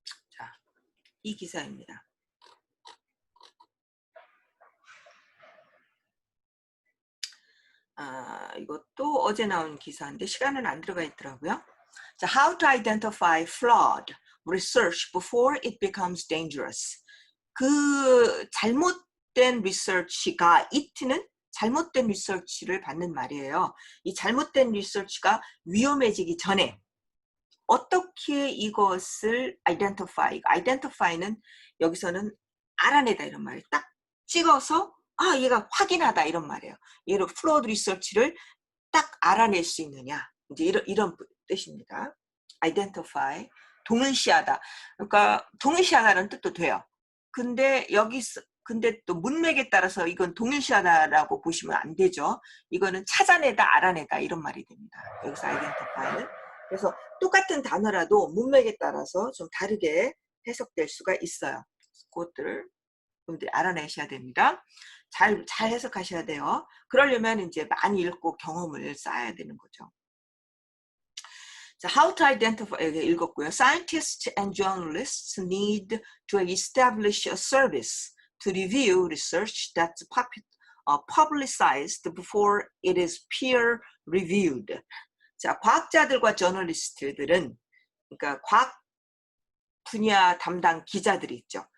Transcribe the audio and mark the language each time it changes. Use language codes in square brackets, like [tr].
[ko] 자, 이 기사입니다. 이것도 어제 나온 기사인데 시간은 안 들어가 있더라고요. [en] 자, How to identify flawed research before it becomes dangerous. [ko] 그 잘못된 리서치가 it는 잘못된 리서치를 받는 말이에요. 이 잘못된 리서치가 위험해지기 전에 어떻게 이것을 identify는 여기서는 알아내다 이런 말이에요. 딱 찍어서 얘가 확인하다 이런 말이에요. 얘를 flawed research를 딱 알아낼 수 있느냐 이제 이런 뜻입니다. identify 동일시하다. 그러니까 동일시하다는 뜻도 돼요. 근데 또 문맥에 따라서 이건 동일시하다라고 보시면 안 되죠. 이거는 찾아내다, 알아내다 이런 말이 됩니다. 여기서 identify는. 그래서 똑같은 단어라도 문맥에 따라서 좀 다르게 해석될 수가 있어요. 그것들을 여러분들이 알아내셔야 됩니다. 잘 해석하셔야 돼요. 그러려면 이제 많이 읽고 경험을 쌓아야 되는 거죠. [en] 자, how to identify [ko] 읽었고요. [en] Scientists and journalists need to establish a service to review research that's publicized before it is peer reviewed. [ko] 자, 과학자들과 저널리스트들은 그러니까 과학 분야 담당 기자들이 있죠.